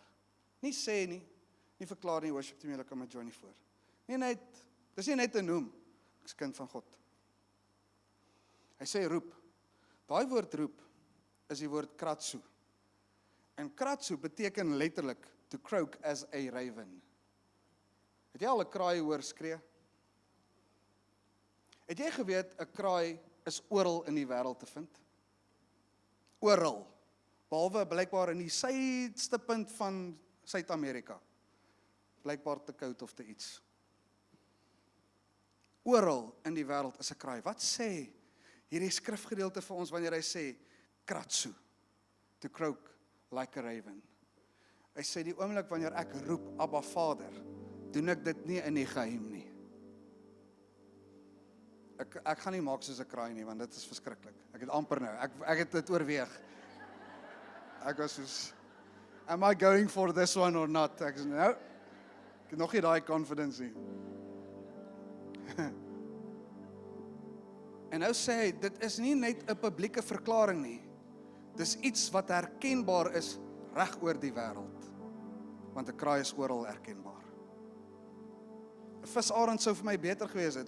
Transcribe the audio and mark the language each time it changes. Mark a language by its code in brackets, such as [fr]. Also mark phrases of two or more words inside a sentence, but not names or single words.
[af] Nie sê nie, nie verklaar nie, [en] worship team, [af] julle kan met Johnny voor. Dis nie net 'n noem, ek is kind van God. Hy sê roep. Daai woord roep is die woord kratsu. En kratsu beteken letterlik [en] to croak as a raven. [af] Het jy al 'n kraai hoor skree? Het jy geweet 'n kraai is oral in die wêreld te vind? Oral. Behalwe blykbaar in die suidste punt van Suid-Amerika. Blykbaar te koud of te iets. Oral in die wêreld is 'n kraai. Wat sê hierdie skrifgedeelte vir ons wanneer hy sê kratsu, [en] to croak like a raven? [af] Hy sê die oomblik wanneer ek roep Abba Vader, doen ek dit nie in die geheim nie. Ek gaan nie maak soos 'n kraai nie, want dit is verskriklik. Ek het amper nou, ek het dit oorweeg. Ek was soos, [en] am I going for this one or not? [af] Ek sê, nou, ek het nog nie daai confidence nie. En nou sê hy, dit is nie net 'n publieke verklaring nie. Dis iets wat herkenbaar is reg oor die wêreld. Want 'n kraai is oral herkenbaar. 'n Visarend sou vir my beter gewees het.